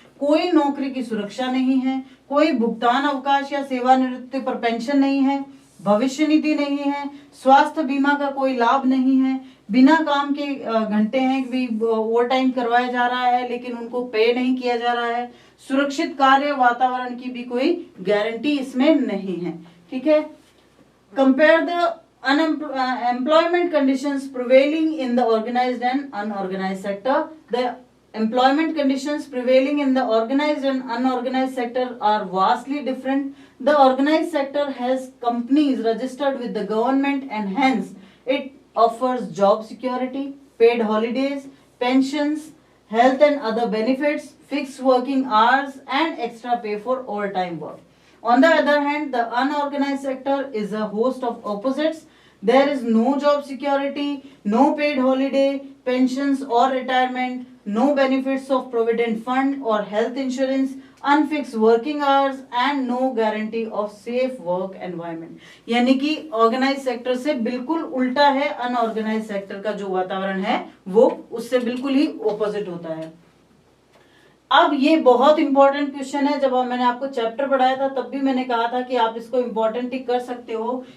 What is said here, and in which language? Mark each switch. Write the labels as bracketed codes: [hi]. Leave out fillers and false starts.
[hi] कोई नौकरी की सुरक्षा नहीं है, कोई भुगतान अवकाश या सेवानिवृत्ति पर पेंशन नहीं है, भविष्य निधि नहीं है, स्वास्थ्य बीमा का कोई लाभ नहीं है, बिना काम के घंटे हैं कि ओवर टाइम करवाया जा रहा है लेकिन उनको पे नहीं किया जा रहा है, सुरक्षित कार्य वातावरण की भी कोई गारंटी इसमें नहीं है। ठीक है, [en] Compare the employment conditions prevailing in the organized and unorganized sector. The employment conditions prevailing in the organized and unorganized sector are vastly different. The organized sector has companies registered with the government and hence it offers job security, paid holidays, pensions, health and other benefits, fixed working hours and extra pay for overtime work. On the other hand, the unorganized sector is a host of opposites. There is no job security, no paid holiday, pensions or retirement, no benefits of provident fund or health insurance, unfixed working hours and no guarantee of safe work environment. [hi] यानी कि organise sector से बिल्कुल उल्टा है, unorganised sector का जो वातावरण है वो उससे बिल्कुल ही ऑपोजिट होता है। अब ये बहुत इंपॉर्टेंट क्वेश्चन है, जब मैंने आपको चैप्टर पढ़ाया था तब भी मैंने कहा था कि आप इसको इंपॉर्टेंट टिक कर सकते हो।